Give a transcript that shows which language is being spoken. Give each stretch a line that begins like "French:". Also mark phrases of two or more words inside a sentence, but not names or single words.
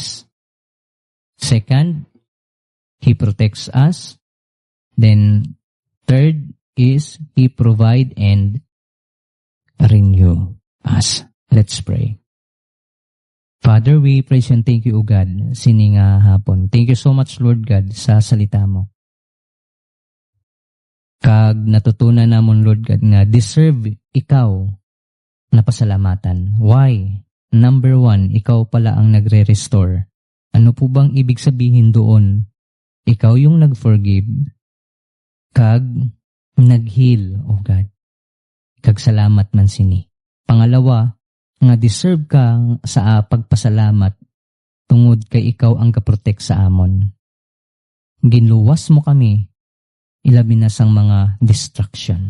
English: Second, He protects us. Then, third is He provides and renew us. Let's pray. Father, we praise and thank you, O God,
Hiligaynon: sini nga hapon.
English: Thank you so much, Lord God,
Filipino: sa salita mo.
Hiligaynon: Kag natutunan namon, Lord God, nga deserve ikaw na pasalamatan. Why?
Filipino: Number 1, ikaw pala ang nagre-restore. Ano po bang ibig sabihin doon? Ikaw yung nag-forgive.
Hiligaynon: Kag nag-heal, O God. Kag salamat man sini. Pangalawa, nga deserve ka sa pagpasalamat tungod kay ikaw ang kaprotect sa amon. Ginluwas mo kami, ilabi na sang mga distraction.